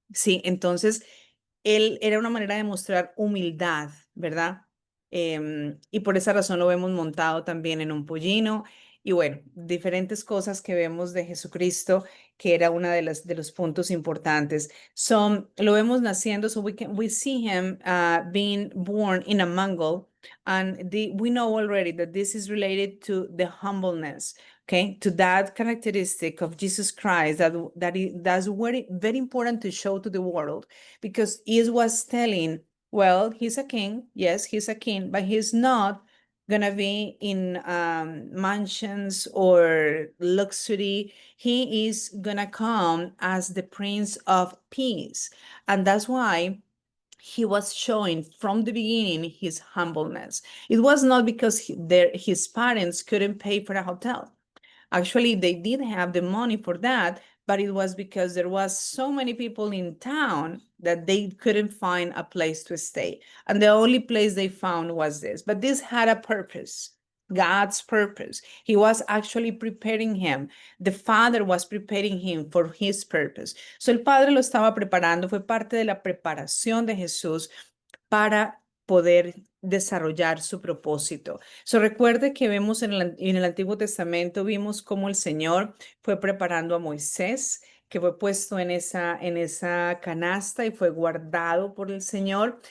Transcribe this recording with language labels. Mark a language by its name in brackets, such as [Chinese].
[Spanish] Sí, entonces él era una manera de mostrar humildad, ¿verdad? Y por esa razón lo vemos montado también en un pollino y bueno, diferentes cosas que vemos de Jesucristo, que era una de los puntos importantes. Lo vemos naciendo, [English] so we see him being born in a mangle, and we know already that this is related to the humbleness. Okay, to that characteristic of Jesus Christ that's very important to show to the world, because he was telling, well, he's a king, yes, he's a king, but he's not gonna be in mansions or luxury. He is gonna come as the Prince of Peace, and that's why he was showing from the beginning his humbleness. It was not because his parents couldn't pay for a hotel. Actually, they did have the money for that, but it was because there was so many people in town that they couldn't find a place to stay. And the only place they found was this. But this had a purpose. God's purpose. He was actually preparing him. The Father was preparing him for his purpose. [Spanish] So el Padre lo estaba preparando, fue parte de la preparación de Jesús para poder desarrollar su propósito. So recuerde que vemos en el Antiguo Testamento, vimos cómo el Señor fue preparando a Moisés, que fue puesto en esa canasta y fue guardado por el Señor.